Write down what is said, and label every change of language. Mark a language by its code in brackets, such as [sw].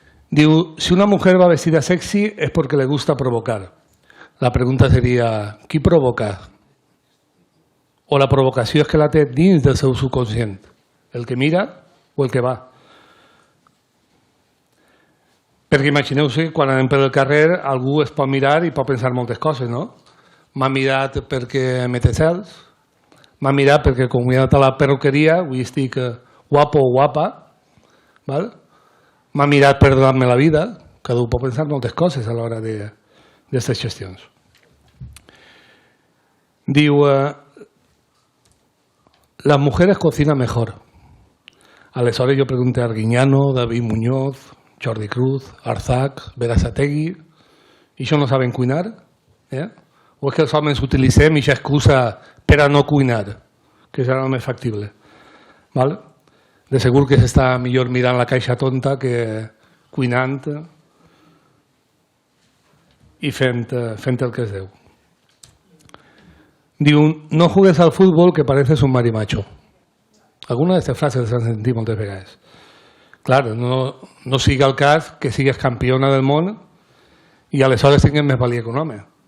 [es] Diu, si una mujer va vestida sexy es porque le gusta provocar. [ca] La pregunta seria, qui provoca? O la provocació és que la té dins del seu subconscient? El que mira o el que va? Perquè imagineu-se que quan anem per el carrer algú es pot mirar i pot pensar moltes coses, no? M'ha mirat perquè me té cels, m'ha mirat perquè com he anat a la perruqueria, avui estic guapo o guapa, val? M'ha mirat per donar-me la vida, cada un pot pensar moltes coses a l'hora d'aquestes gestions. [es] Diu, las mujeres cocinan mejor. [ca] Aleshores jo pregunté a Arguiñano, David Muñoz, Jordi Cruz, Arzac, Berasategui, i això no saben cuinar? O és que els homes utilitzem aquesta excusa per a no cuinar, que serà el més factible? De segur que s'està millor mirant la caixa tonta que cuinant i fent el que es deu. [es] Diu, no jugues al fútbol que pareces un marimacho. [ca] Algunes d'aquestes frases les han sentit moltes vegades. Clar, no sigui el cas que sigues campiona del món i aleshores tingues més valia que un home.